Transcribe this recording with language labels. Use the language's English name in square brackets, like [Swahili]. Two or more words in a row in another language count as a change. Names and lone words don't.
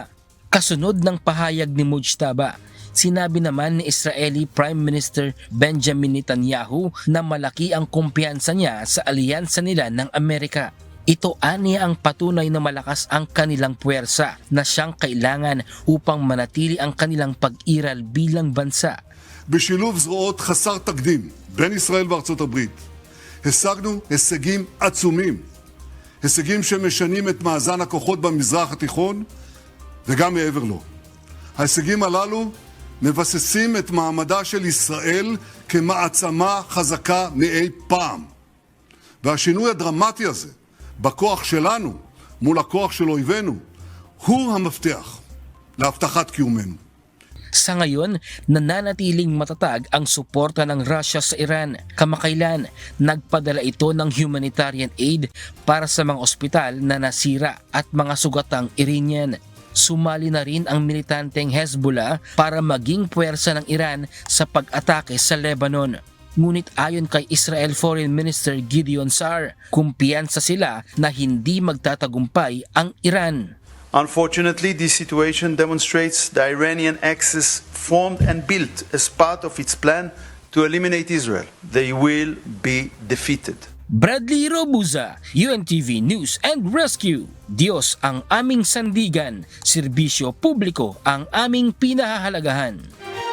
[Filipino] Kasunod ng pahayag ni Mujtaba, sinabi naman ni [English] Israeli Prime Minister [Filipino] Benjamin Netanyahu na malaki ang kumpiyansa niya sa alyansa nila ng Amerika. Ito aniya ang patunay na malakas ang kanilang puwersa na siyang kailangan upang manatili ang kanilang pag-iral bilang bansa. [Hebrew] בשילוב זרועות חסר תקדים בין ישראל וארצות הברית השגנו הישגים עצומים, הישגים שמשנים את מאזן הכוחות במזרח התיכון וגם מעבר לו. ההישגים הללו מבססים את מעמדה של ישראל כמעצמה חזקה מאי פעם. והשינוי הדרמטי הזה בכוח שלנו מול הכוח של אויבינו הוא המפתח להבטחת קיומנו. [Filipino] Sa ngayon, nananatiling matatag ang suporta ng Russia sa Iran. Kamakailan, nagpadala ito ng [English] humanitarian aid [Filipino] para sa mga ospital na nasira at mga sugatang Iranian. Sumali na rin ang militanteng Hezbollah para maging puwersa ng Iran sa pag-atake sa Lebanon. Ngunit ayon kay Israel [English] Foreign Minister [Filipino] Gideon Sa'ar, kumpiyansa sila na hindi magtatagumpay ang Iran. [English] Unfortunately, this situation demonstrates the Iranian axis formed and built as part of its plan to eliminate Israel. They will be defeated. [Filipino] Bradley Robuza, UNTV News and Rescue. Diyos ang aming sandigan, serbisyo publiko ang aming pinahahalagahan.